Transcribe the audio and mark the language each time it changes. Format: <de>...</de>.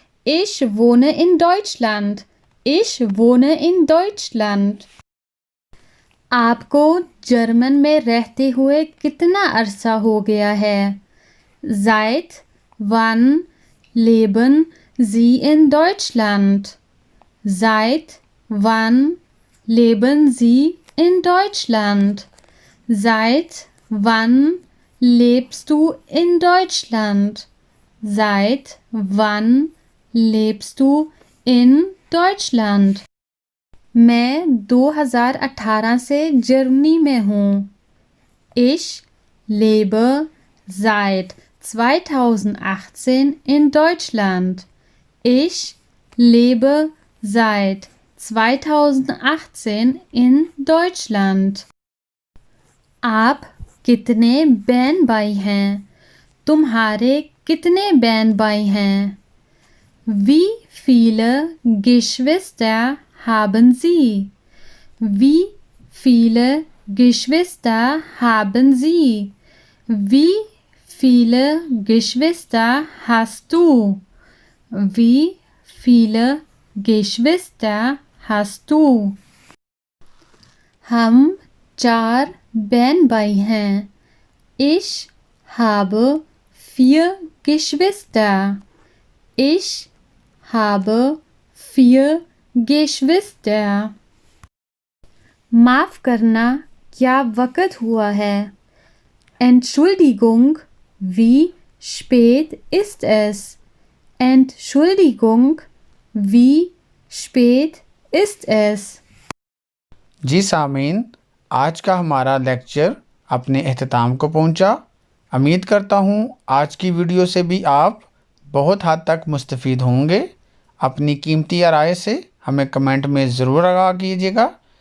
<de>Ich wohne in Deutschland. Ich wohne in Deutschland.</de> <hi>आपको German में रहते हुए कितना अरसा हो गया है?</hi> <de>Seit wann leben Sie in Deutschland? Seit wann leben Sie in Deutschland? Seit wann lebst du in Deutschland? Seit wann lebst du in Deutschland?</de> <hi>मैं 2018 से जर्मनी में हूँ।</hi> <de>Ich lebe seit 2018 in Deutschland. Ich lebe seit 2018 in Deutschland.</de> <hi>आप कितने बहन भाई हैं? तुम्हारे कितने बहन भाई हैं?</hi> <de>Wie viele Geschwister haben Sie? Wie viele Geschwister haben Sie? Wie viele Geschwister hast du? Wie viele Geschwister hast du?</de> <hi>हम 4 बहन भाई हैं।</hi> <de>Ich habe 4 Geschwister. Ich habe 4 Geschwister.</de> <hi>माफ करना, क्या वक़्त हुआ है?</hi> <de>Entschuldigung, wie spät ist es? Entschuldigung, wie spät ist es?</de> <hi>जी सामीन, आज का हमारा लेक्चर अपने अख्ताम को पहुंचा। उम्मीद करता हूं आज की वीडियो से भी आप बहुत हद तक मुस्तफ़ीद होंगे। अपनी कीमती राय से हमें कमेंट में ज़रूर आगाह कीजिएगा।</hi>